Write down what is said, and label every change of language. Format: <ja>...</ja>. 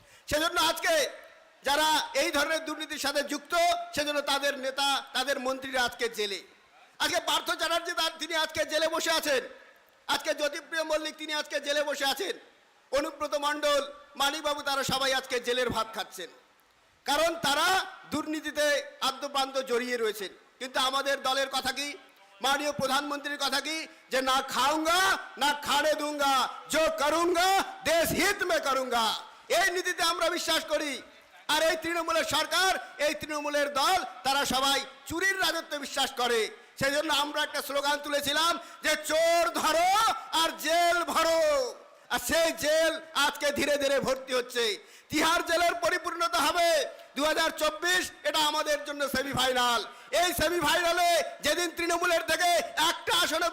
<bn>সেজন্য আজকে যারা এই ধরনের দুর্নীতির সাথে যুক্ত, সেজন্য তাদের নেতা, তাদের মন্ত্রীরা আজকে জেলে। আজকে পার্থ চ্যাটার্জি তিনি আজকে জেলে বসে আছেন, আজকে জ্যোতিপ্রিয় মল্লিক তিনি আজকে জেলে বসে আছেন, অনুব্রত মণ্ডল, মানিকবাবু তারা সবাই আজকে জেলের ভাত খাচ্ছেন, কারণ তারা দুর্নীতিতে আদ্যপ্রান্ত জড়িয়ে রয়েছেন। কিন্তু আমাদের দলের কথা কি,</bn> <hi>माननीय प्रधानमंत्री कथा की जे ना खाऊंगा ना खाने दूंगा, जो करूंगा देश हित में करूंगा।</hi> <bn>এই নীতিতে আমরা বিশ্বাস করি। আর এই তৃণমূলের সরকার, এই তৃণমূলের দল তারা সবাই চুরির রাজত্বে বিশ্বাস করে। সেজন্য আমরা একটা স্লোগান তুলেছিলাম যে চোর ধরো আর জেল ভরো। আর সেই জেল আজকে ধীরে ধীরে ভর্তি হচ্ছে। তিহার জেলের পরিপূর্ণতা হবে 2024, এটা আমাদের জন্য সেমিফাইনাল। এই সেমিফাইনালে যেদিন তৃণমূলের থেকে একটা আসনে</bn>